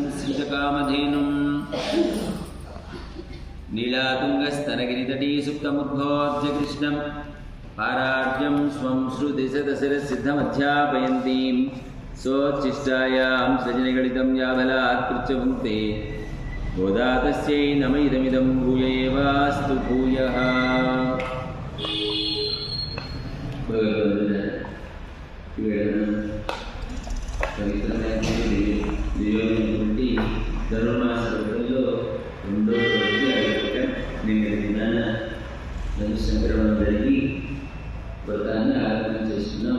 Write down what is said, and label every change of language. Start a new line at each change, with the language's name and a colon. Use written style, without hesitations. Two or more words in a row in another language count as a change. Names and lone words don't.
Sanskrit: स्मितकामधेनुं नीलातुङ्गस्तनगिरितटी सुप्तमुद्बोध्य कृष्णं पारार्यं स्वं श्रुतिशतशिरसिद्धमध्यापयन्तीं सोच्छिष्टायां सृजनिगणितं याबलात् पृच्छपुङ्क्ते गोदा तस्यै नम इदमिदं भूय एवास्तु भूयः।
Telugu: పవిత్రమైనటువంటి ధనుర్మాస వ్రతంలో రెండో రోజు అయ్యాక నిన్న దినాన ధనుసంక్రమణం జరిగి వ్రతాన్ని ఆరాధన చేస్తున్నాం.